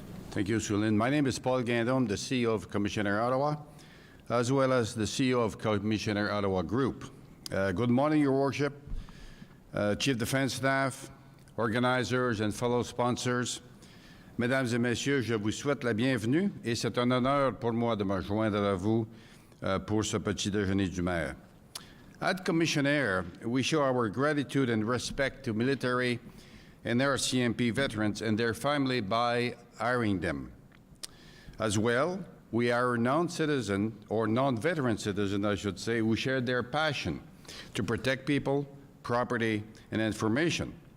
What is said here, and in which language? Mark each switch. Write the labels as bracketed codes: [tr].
[en] Thank you, Sulin. My name is Paul Gagnon, the CEO of Commissionaire Ottawa, as well as the CEO of Commissionaire Ottawa Group. Good morning, Your Worship, Chief Defense Staff, organizers and fellow sponsors. [fr] Mesdames et messieurs, je vous souhaite la bienvenue et c'est un honneur pour moi de me joindre à vous pour ce petit déjeuner du maire. [en] At Commissionaire, we show our gratitude and respect to military and RCMP veterans and their family by hiring them. As well, we are non-citizen, or non-veteran citizen, I should say, who share their passion to protect people, property, and information.